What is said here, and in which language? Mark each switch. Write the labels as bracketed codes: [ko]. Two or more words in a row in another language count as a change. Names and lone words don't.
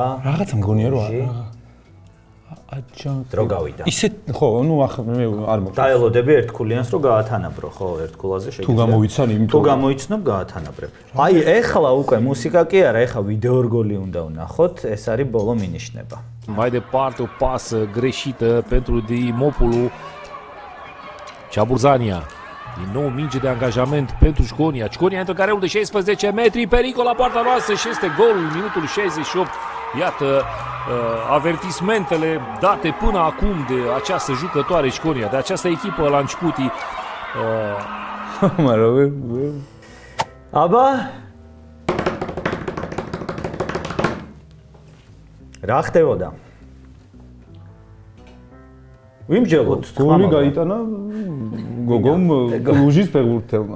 [ka] რაღაცა მგონია რომ აჯანყება. დრო გავიდა. ისეთ ხო, ნუ ახლა მე არ მოგწონს. დაელოდები ერთკულიანს რომ გაათანაბრო, ხო, ერთკულაზე თუ გამოიცან იმიტომ თუ გამოიცნობ გაათანაბრებ. აი, ეხლა უკვე მუსიკა კი არა, ეხლა ვიდეო რგოლი უნდა ვნახოთ, ეს არის ბოლო მინიშნება. [ro] Mai departe, o pasă greșită pentru Dimopulu. Ceaburzania. Din nou minge de angajament pentru Șconia. Șconia intră în careul de 16 metri, pericol la poarta noastră și este golul în minutul 68. Iată avertismentele date până acum de această jucătoare Șconia, de această echipă la începuti. [ka] აბა რა ხდებოდა? ვიმჯელოთ გოლი გაიტანა გოგომ კლუჟის ფეხბურთელმა.